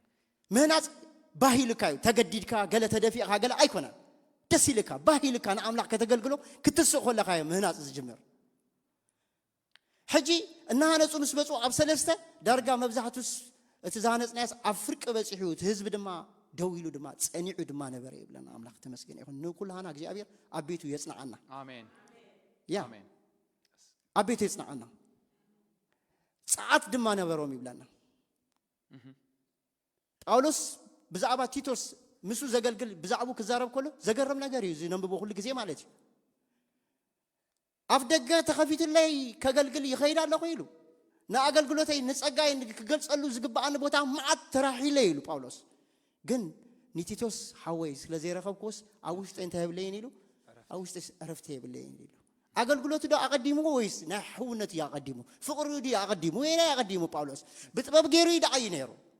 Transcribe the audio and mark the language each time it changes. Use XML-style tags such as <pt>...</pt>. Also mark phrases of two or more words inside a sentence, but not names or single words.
<ti>ምህናጽ ባሂልካ ተገዲድካ ገለ ተደፊእካ ገለ ኣይኮነን ደስ ይልካ ባሂልካ ንኣምላኽ ከተገልግሎ ክትስእ ኮለካ ምህናጽ ዝጅምር ሕጂ እናሃነጹ ምስ በጹ ኣብ 3 ዳርጋ መብዛሕቱስ እቲ ዝሃነጽናያስ ኣብ ፍርቂ በጺሑ እቲ ህዝቢ ድማ ደው ኢሉ ድማ ጸኒዑ ድማ ነበረ ይብለና ኣምላኽ ተመስገነ ይሁን ንኩላና እግዚአብሔር ኣብ ቤቱ የጽናዓና አሜን ያ አሜን ኣብ ቤቱ የጽናዓና ጸዓት ድማ ነበሮም ይብለና ጳውሎስ ብዛዕባ ቲቶስ ምሱ ዘገልግል ብዛዕቡ ክዛረብ ከሎ ዘገረም ነገር እዩ ዝነብቦ</ti> <am>ሁሉ ጊዜ</am> <ti>ማለት እዩ አፍደገ ተኸፊትለይ ከገልግል ይኸይድ ኣለኹ ኢሉ ንኣገልግሎተይ ንጸጋይ ክገልጸሉ ዝግባኣኒ ቦታ ማዓት ተራሒለ ኢሉ ጳውሎስ ግን ኒቲቶስ ሓወይ ስለ ዘይረኸብኩስ ኣብ ውሽጠይ እንታይ የብለይን ኢሉ ኣብ ውሽጠይ ዕረፍቲ የብለይን ኢሉ ኣገልግሎቱ ዶ ኣቐዲሙ ወይስ ናይ ሕውነት እዩ ኣቐዲሙ ፍቕሪ ድዩ ኣቐዲሙ ወይ ናይ ኣቐዲሙ ጳውሎስ ብጥበብ ገይሩ ይደዓይ ነይሩ</ti>